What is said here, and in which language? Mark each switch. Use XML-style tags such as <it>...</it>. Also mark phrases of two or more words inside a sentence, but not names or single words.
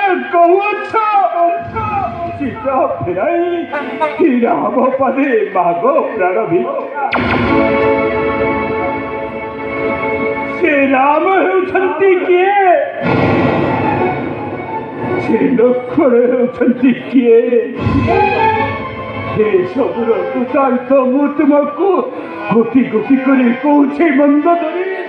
<or>କୌଛ ଚିତ ଫେରାଇ ରାମ ପଦେ ମାଗ ପ୍ରାଣ ଭିକ୍ଷା। ସେ ରାମ ହେଉଛନ୍ତି କିଏ? ସେ ଲକ୍ଷ୍ମଣ ହେଉଛନ୍ତି କିଏ? ଏ ସବୁର କୃତାର୍ଥ ମୁଁ ତୁମକୁ ଗୋଟି ଗୋଟି କରି କହୁଛି ମନ୍ଦୋଦରୀ।</or>